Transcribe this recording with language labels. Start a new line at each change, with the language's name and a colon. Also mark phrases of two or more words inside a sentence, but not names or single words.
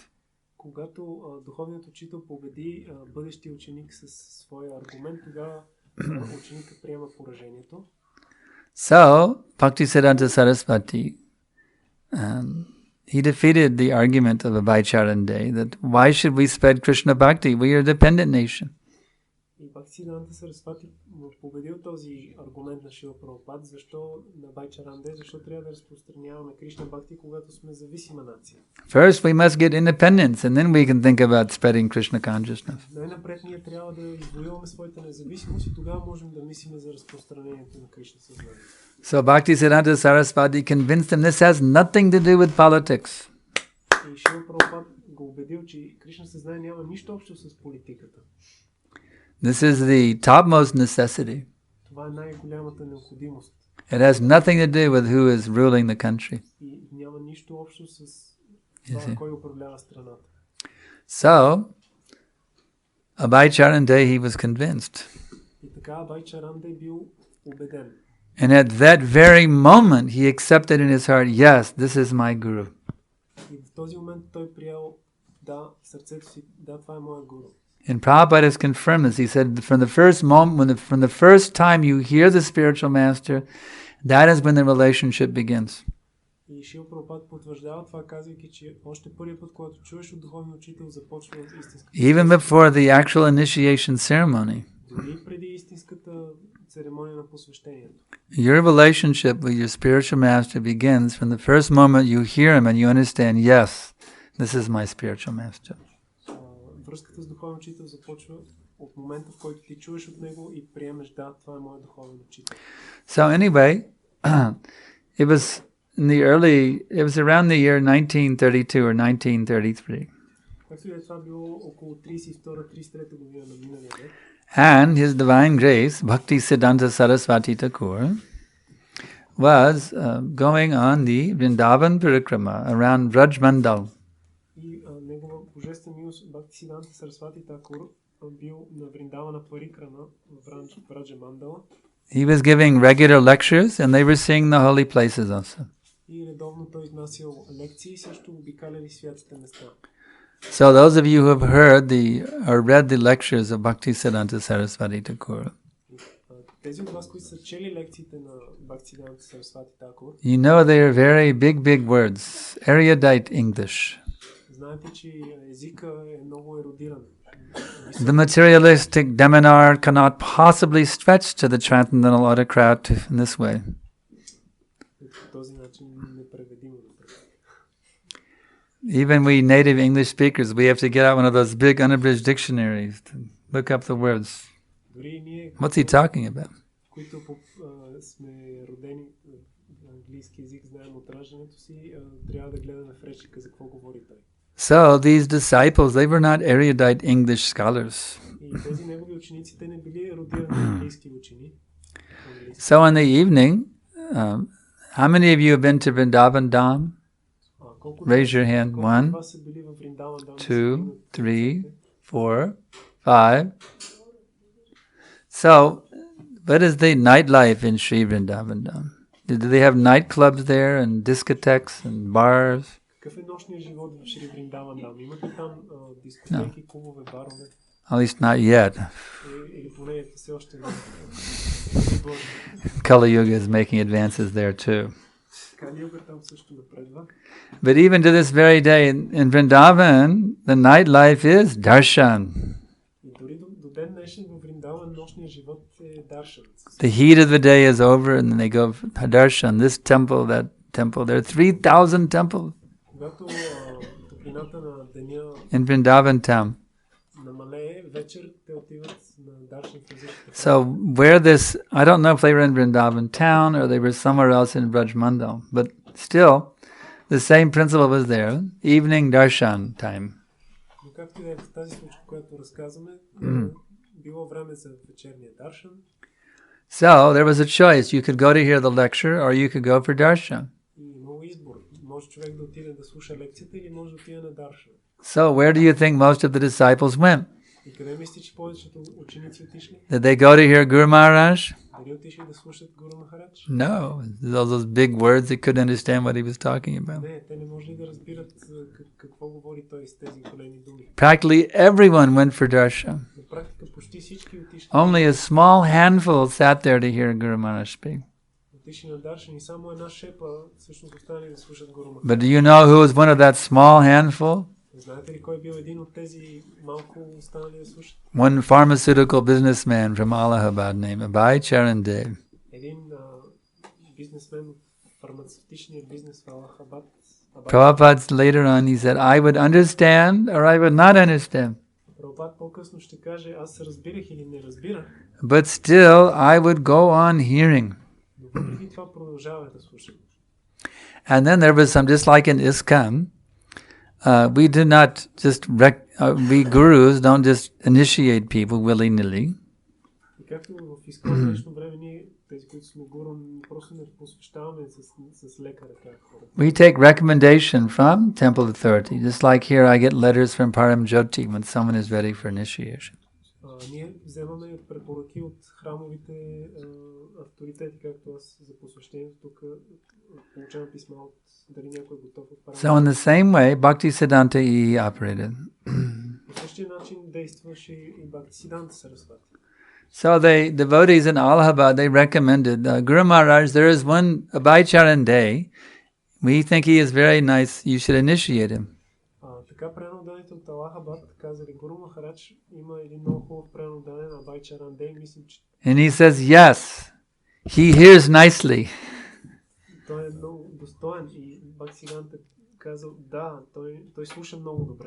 Bulgarian: когато духовният учител победи бъдещия ученик със своя аргумент, тогава ученика приема поражението.
English: So, Bhaktisiddhanta Saraswati, he defeated the argument of Abhay Charan Day that why should we spread Krishna Bhakti? We are a dependent nation.
Bulgarian: И Бхактисиданта Сарасвати победил този аргумент на Шрила Прабхупада, защо на Абхай Чаран Дей, защо трябва да разпространяваме Кришна Бхакти, когато сме зависима нация.
English: First, we must get independence, and then we can think about spreading Krishna consciousness.
Bulgarian: Най-напред ние трябва да извоюваме своята независимост и тогава можем да мислим за разпространението на Кришна съзнание.
English: So Bhaktisiddhanta Saraswati convinced him this has nothing to do with politics.
Bulgarian: И Шрила Прабхупада го убедил, че Кришна съзнание няма нищо общо с политиката.
English: This is the topmost necessity.
Bulgarian: Това е най-голямата необходимост.
English: It has nothing to do with who is ruling the country.
Bulgarian: И няма нищо общо с това, кой управлява страната.
English: So, Abhay Charan Day, he was convinced.
Bulgarian: И така Абхай Чаран Дей бил убеден.
English: And at that very moment, he accepted in his heart, yes, this is my guru.
Bulgarian: И в този момент той приел, да, в сърцето си, да, това е моя гуру.
English: And Prabhupada has confirmed this. He said, from the first moment, from the first time you hear the spiritual master, that is when the relationship begins.
Bulgarian: И Шрила Прабхупада потвърждава това, казвайки, че още първият път, когато чуеш от духовния учител, започва истинската.
English: Even before the actual initiation ceremony.
Bulgarian: Дори преди истинската церемония на посвещението.
English: Your relationship with your spiritual master begins from the first moment you hear him and you understand, yes, this is my spiritual master.
Bulgarian: Връзката с духовен учител започва от момента, в който ти чуеш от него и приемеш, да, това е моят духовен учител.
English: So anyway, it was around the year 1932 or 1933.
Bulgarian: Както и е, това било около 32-33 година на миналия век.
English: And His Divine Grace, Bhaktisiddhanta Saraswati Thakur, was going on the Vrindavan Parikrama around Vraj Mandal.
Bulgarian: И негова божествена милост Бхактисиданта Сарасвати Такур бил на Вриндавана Парикрама в Враджа Мандала.
English: He was giving regular lectures and they were seeing the holy places also.
Bulgarian: И редовно той изнасял лекции и също обикаляли святите места.
English: So those of you who have heard or read the lectures of Bhaktisiddhanta Saraswati Thakur,
Bulgarian: Тези от вас, които са чели лекциите на Бхактисиданта Сарасвати Такур,
English: you know they are very big words, erudite English.
Bulgarian: знаете, че езика е много ерудиран.
English: The materialistic deminar cannot possibly stretch to the transcendental autocrat in this way.
Bulgarian: По този начин непреведимо.
English: Even we native English speakers, we have to get out one of those big unabridged dictionaries to look up the words. What's he talking about?
Bulgarian: Които сме родени на английски език, знаем от раждането си, трябва да гледаме в речника за какво говори той.
English: So these disciples, they were not erudite English scholars.
Bulgarian: И тези негови ученици, те не били ерудирани английски учени.
English: So in the evening, how many of you have been to Vrindavan Dham? Raise your hand. 1, 2, 3, 4, 5. So, what is the nightlife in Sri Vrindavan Dham? Do they have nightclubs there and discotheques and bars?
Bulgarian: Какъв е нощният живот в Шри Вриндаван Dham? Имате там дискотеки, клубове, барове?
English: At least not yet.
Bulgarian: Или поне все още не.
English: Kali Yuga is making advances there too.
Bulgarian: Кали Юга там също напредва.
English: But even to this very day in Vrindavan, the nightlife is darshan.
Bulgarian: И дори до ден днешен в Вриндаван нощният живот е даршан.
English: The heat of the day is over and then they go darshan, this temple, that temple. There are 3,000 temples
Bulgarian: Когато топлината на деня
English: in Vrindavan town.
Bulgarian: намалее, вечер те отиват на даршан физически.
English: So where this, I don't know if they were in Vrindavan town or they were somewhere else in Brajmandal, but still, the same principle was there, evening darshan time.
Bulgarian: Но както и в тази случка, която разказваме, било време за вечерния даршан.
English: So there was a choice. You could go to hear the lecture or you could go for darshan.
Bulgarian: И имало избор. Може човек да отиде да слуша лекцията или може да отиде на даршан.
English: So where do you think most of the disciples went?
Bulgarian: И къде мислите, че повечето ученици отишли?
English: Did they go to hear Guru Maharaj?
Bulgarian: Дали отишли да слушат Гуру Махарадж?
English: No. Those big words, they couldn't understand what he was talking about.
Bulgarian: Не, те не можели да разбират какво говори той с тези големи думи.
English: Practically everyone went for darshan.
Bulgarian: На практика почти всички отишли.
English: Only a small handful sat there to hear Guru Maharaj speak.
Bulgarian: Отишли на даршан и само една шепа всъщност останали да слушат Гуру Махарадж.
English: But do you know who was one of that small handful?
Bulgarian: Знаете ли кой бил един от тези малко останали да слушат?
English: One pharmaceutical businessman from Allahabad named Abhay Charan Dev.
Bulgarian: Един бизнесмен от фармацевтичния бизнес в Аллахабад.
English: Prabhupada later on he said, I would understand or I would not understand.
Bulgarian: Прабхупад по-късно ще каже, аз разбирах или не разбирах.
English: But still I would go on hearing.
Bulgarian: Но въпреки това продължавах да слушам.
English: And then there was some, just like in ISKCON, we do not just, we gurus don't just initiate people willy-nilly.
Bulgarian: И както в изкон днешно време ние, тези, които сме гуру, просто не посвещаваме с лека ръка хората.
English: We take recommendation from temple authority, just like here I get letters from Param Jyoti when someone is ready for initiation.
Bulgarian: Ние вземаме препоръки от храмовите авторитети, както аз за посвещението тук получавам писма от дали някой е готов от Парам.
English: So in the same way, Bhaktisiddhanta operated.
Bulgarian: По същия начин действаше и Бхактисиданта Сарасвати.
English: So the devotees in Allahabad, they recommended, Guru Maharaj, there is one Abhay Charan Day. We think he is very nice. You should initiate him.
Bulgarian: Така преноданите от Аллахабад казали, Гуру Махарадж има един много хубав пренодане на Абhay Charan Day. Мислим, че
English: And he says, yes, he hears nicely.
Bulgarian: той е много достоен и Бхактисиданта казал, да, той слуша много добре.